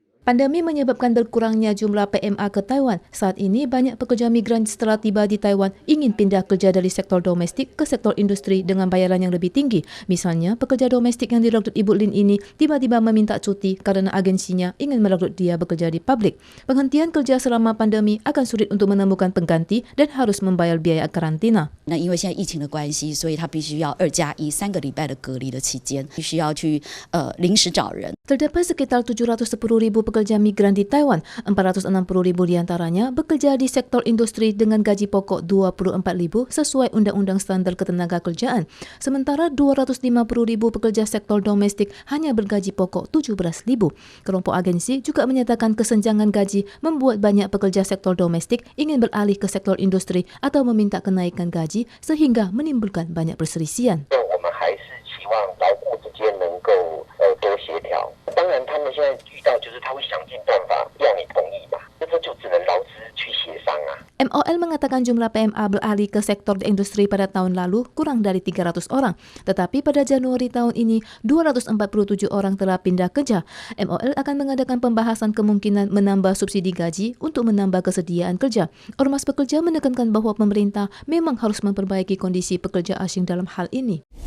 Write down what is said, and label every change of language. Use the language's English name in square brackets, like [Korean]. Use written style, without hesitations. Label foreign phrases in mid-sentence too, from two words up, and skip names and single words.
[Indonesian] Pandemi menyebabkan berkurangnya jumlah PMA ke Taiwan. Saat ini, banyak pekerja migran setelah tiba di Taiwan ingin pindah kerja dari sektor domestik ke sektor industri dengan bayaran yang lebih tinggi. Misalnya, pekerja domestik yang direkrut Ibu Lin ini tiba-tiba meminta cuti karena agensinya ingin merekrut dia bekerja di pabrik. Penghentian kerja selama pandemi akan sulit untuk menemukan pengganti dan harus membayar biaya karantina. [Chinese] 那因为现在疫情的关系，所以他必须要2+1 3个礼拜的隔离的期间，必须要去临时找人。 [Indonesian] Terdapat sekitar 710.000 pekerja migran di Taiwan. 460.000 diantaranya bekerja di sektor industri dengan gaji pokok 24.000 sesuai Undang-Undang Standar Ketenagakerjaan. Sementara 250.000 pekerja sektor domestik hanya bergaji pokok 17.000. Kelompok agensi juga menyatakan kesenjangan gaji membuat banyak pekerja sektor domestik ingin beralih ke sektor industri atau meminta kenaikan gaji sehingga menimbulkan banyak perselisihan. [Chinese] 当然，他们现在遇到就是他会想尽办法要你同意嘛，那这就只能劳资去协商啊。 [Indonesian] MOL mengatakan jumlah PMA beralih ke sektor industri pada tahun lalu kurang dari 300 orang. Tetapi pada Januari tahun ini, 247 orang telah pindah kerja. MOL akan mengadakan pembahasan kemungkinan menambah subsidi gaji untuk menambah kesediaan kerja. Ormas pekerja menekankan bahwa pemerintah memang harus memperbaiki kondisi pekerja asing dalam hal ini.